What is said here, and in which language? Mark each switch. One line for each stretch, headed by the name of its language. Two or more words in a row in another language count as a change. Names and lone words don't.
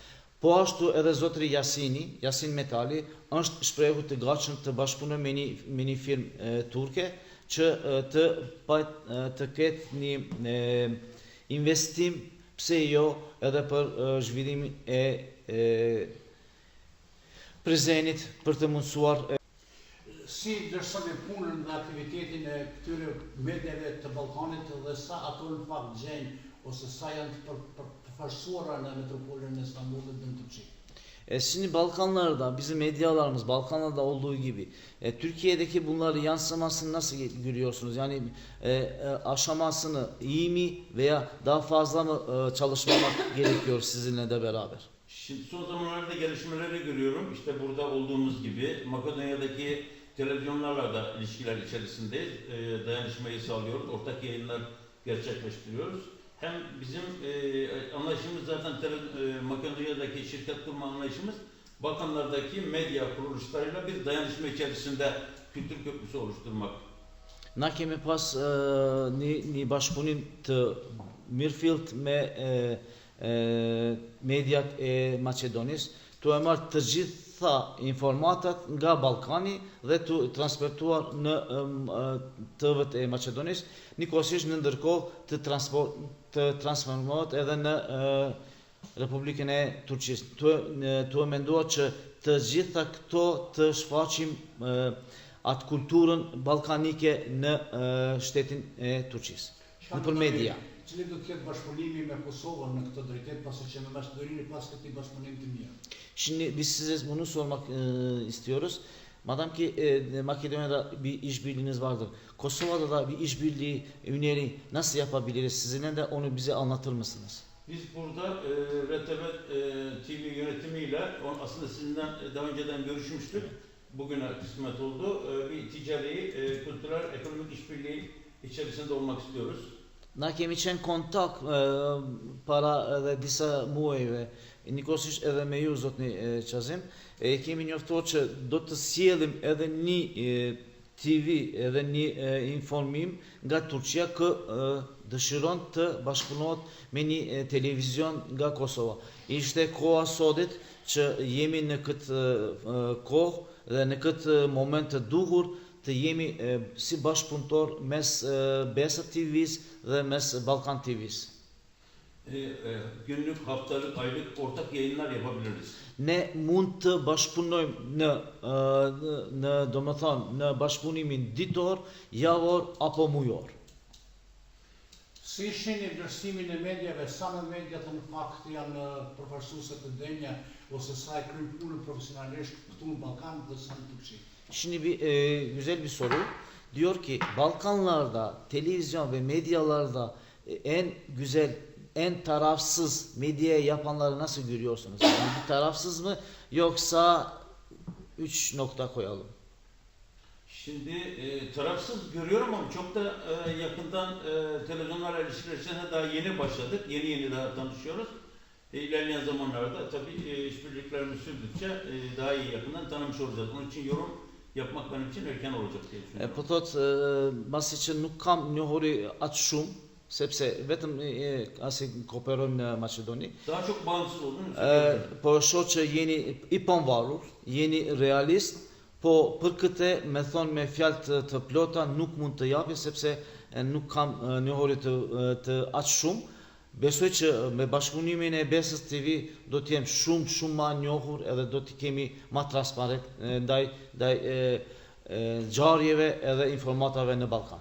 Albanian: Po ashtu edhe zotri Yasin Metali, është shprehur të gatshëm të bashkëpunojë me një firmë turke që të ketë një investim, pse jo, edhe për zhvillimin e Prizrenit për të mundësuar Si ndërson punën dhe aktivitetin e këtyre medjave të Ballkanit dhe sa ato në fakt gjejnë ose sa janë të përfaqësuara në metropolën e İstanbul'da dhe në Turqi?
Turkish: Şimdi Balkanlarda, bizim medyalarımız Balkanlarda olduğu gibi Türkiye'deki bunları yansımasını nasıl görüyorsunuz? Yani aşamasını iyi mi veya daha fazla mı çalışmak gerekiyor sizinle de beraber? Şimdi son zamanlarda gelişmeleri görüyorum. İşte burada olduğumuz gibi Makedonya'daki televizyonlarla da ilişkiler içerisindeyiz. Dayanışmayı sağlıyoruz. Ortak yayınlar gerçekleştiriyoruz. Hem bizim anlayışımız zaten Makedonya'daki şirket kurma anlayışımız Balkanlardaki medya kuruluşlarıyla bir dayanışma içerisinde kültür köprüsü oluşturmak.
Albanian: Na kemi pas një bashkëpunim të mirëfillt me mediat e Maqedonisë, tu e marrë të gjitha informatat nga Ballkani dhe tu transportuar në TV-t e Maqedonisë, njëkohësisht në ndërkohë të transformohet edhe në Republikën e Turqisë. Tu e menduar që të gjitha këto të shfaqim atë kulturën ballkanike në shtetin e Turqisë, nëpër media. Cili do të jetë bashkëpunimi me Kosovën në këtë drejtim, pasi që me Maqedoninë pas këtij bashkëpunimi të mirë?
Turkish: Şimdi biz size bunu sormak istiyoruz. Madem ki Makedonya'da bir işbirliğiniz vardır. Kosova'da da bir işbirliği öneri nasıl yapabiliriz? Sizinle de onu bize anlatır mısınız? Biz burada RTV TV yönetimiyle aslında sizinden daha önceden görüşmüştük. Bugüne kısmet oldu. Bir ticari, kültürel, ekonomik işbirliği içerisinde olmak istiyoruz.
Albanian: Na kemi qenë kontakt para edhe disa muajve, njëkohësisht edhe me ju, zotni Qazim, kemi njoftuar që do të sjellim edhe një TV, edhe një informim nga Turqia kë dëshiron të bashkëpunohet me një televizion nga Kosova. Ishte koha sotit që jemi në këtë kohë dhe në këtë moment të duhur të jemi si bashkëpunëtor mes Besa TV's dhe mes Balkan TV's.
Turkish: Günlük, haftalık, aylık ortak yayınlar yapabiliriz.
Albanian: Ne mund të bashkëpunojmë në domethënë në bashkëpunimin ditor, javor apo mujor. Si shihni vlerësimin e medjave, sa me mediat në fakt janë përfaqësuese të denja ose sa e kryejnë punën profesionalisht këtu në Ballkan dhe sa në Turqi?
Turkish: Şimdi güzel bir soru. Diyor ki Balkanlarda televizyon ve medyalarda en güzel, en tarafsız medyaya yapanları nasıl görüyorsunuz? Yani bir tarafsız mı yoksa 3 nokta koyalım? Şimdi tarafsız görüyorum ama çok da yakından televizyonlarla ilişkilerine daha yeni başladık. Yeni daha tanışıyoruz. İlerleyen zamanlarda tabii işbirliklerimiz sürdükçe daha iyi yakından tanımış olacağız. Onun için yorum yapmak benim için erken olacak diye düşünüyorum.
Albanian: Po thot, mbasi që nuk kam njohuri atë shumë, sepse vetëm asi kooperojmë në Maqedoni.
Turkish: Daha çok bağımsız olduğunu
Albanian: Po shoh që jeni i pavarur, jeni realist, po për këtë me thonë me fjalë të plota nuk mund të japje sepse nuk kam njohuri të aq shumë. Besoj që me bashkëpunimin e Besës TV do të jem shumë më njohur edhe do të kemi më transparent ndaj ngjarjeve edhe informatave në Ballkan.